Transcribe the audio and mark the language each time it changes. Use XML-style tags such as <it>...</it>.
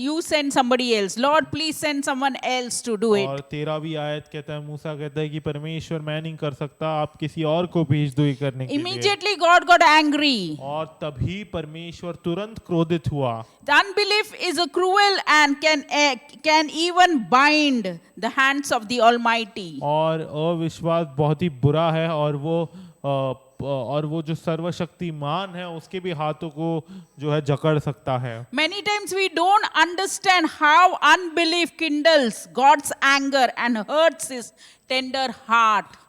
<en>You send somebody else. Lord, please send someone else to do it.</en> <hi>और 13वीं आयत कहता है, मूसा कहता है कि परमेश्वर मैं नहीं कर सकता, आप किसी और को भेज दो ये करने के लिए।</hi> <en>Immediately God got angry.</en> <hi>और तभी परमेश्वर तुरंत क्रोधित हुआ।</hi> <en>The unbelief is a cruel and can even bind the hands of the Almighty.</en> <hi>और अविश्वास बहुत ही बुरा है और वो जो सर्वशक्तिमान है उसके भी हाथों को जो है जकड़ सकता है।</hi> <en>Many times we don't understand how unbelief kindles God's anger and hurts his tender heart.</en>